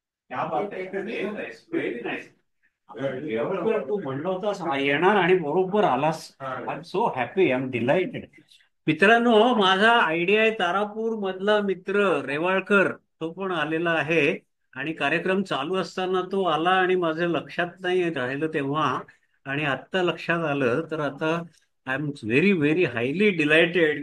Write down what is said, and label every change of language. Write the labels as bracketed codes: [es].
[mr] क्या बात आहे, [en] Very nice. [mr] रेवाळकर, तू म्हणलं होतास येणार आणि बरोबर आलास. [en] I am so happy, I am delighted. [mr] मित्रांनो, माझा आयडिया आहे तारापूर मधला मित्र रेवाळकर, तो पण आलेला आहे. आणि कार्यक्रम चालू असताना तो आला आणि माझं लक्षात नाही राहिलं तेव्हा, आणि आत्ता लक्षात आलं. तर आता [en] I am very very highly delighted.